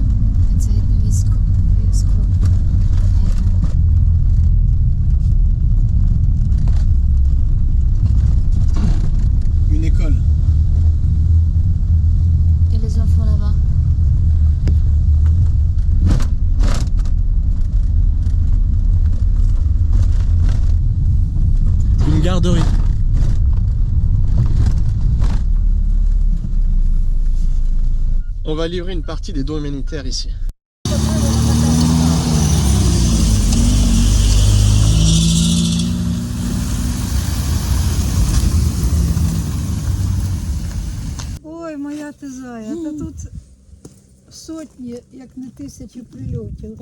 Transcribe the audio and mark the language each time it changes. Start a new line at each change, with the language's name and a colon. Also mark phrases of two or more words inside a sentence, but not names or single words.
Ukrainian: Це одне військо.
French: Une école. Et les enfants là-bas. Une garderie. On va livrer une partie des dons humanitaires ici.
Ukrainian: Ой, моя ти зая, та тут сотні, як не тисячі прильотів.